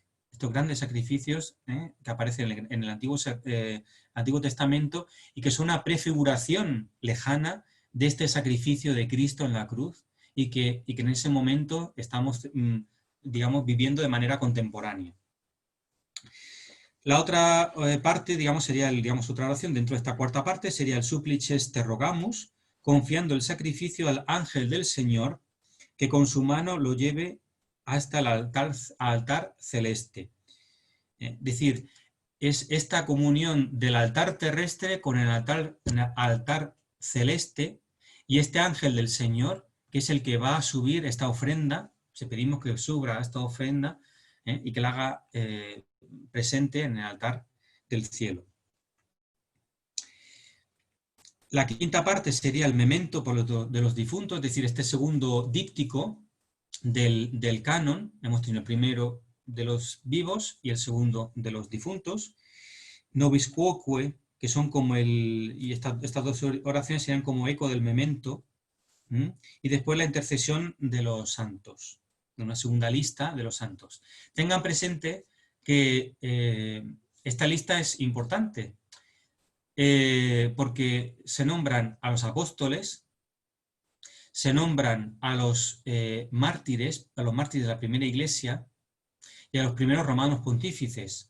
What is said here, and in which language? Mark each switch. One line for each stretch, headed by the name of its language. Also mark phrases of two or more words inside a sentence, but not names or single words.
Spanish: Estos grandes sacrificios que aparecen en el Antiguo Testamento y que son una prefiguración lejana de este sacrificio de Cristo en la cruz y que en ese momento estamos, digamos, viviendo de manera contemporánea. La otra parte, digamos, sería otra oración dentro de esta cuarta parte, sería el
Latin: Supplices te rogamus,
Spanish: confiando el sacrificio al ángel del Señor, que con su mano lo lleve hasta el altar celeste. Es decir, es esta comunión del altar terrestre con el altar celeste, y este ángel del Señor, que es el que va a subir esta ofrenda, se pedimos que suba esta ofrenda y que la haga presente en el altar del cielo. La quinta parte sería el memento de los difuntos, es decir, este segundo díptico del canon. Hemos tenido el primero de los vivos y el segundo de los difuntos.
Latin: Nobis quoque,
Spanish: que son como y estas dos oraciones serían como eco del memento. Y después la intercesión de los santos, de una segunda lista de los santos. Tengan presente que esta lista es importante, porque se nombran a los apóstoles, se nombran a los mártires de la primera iglesia y a los primeros romanos pontífices.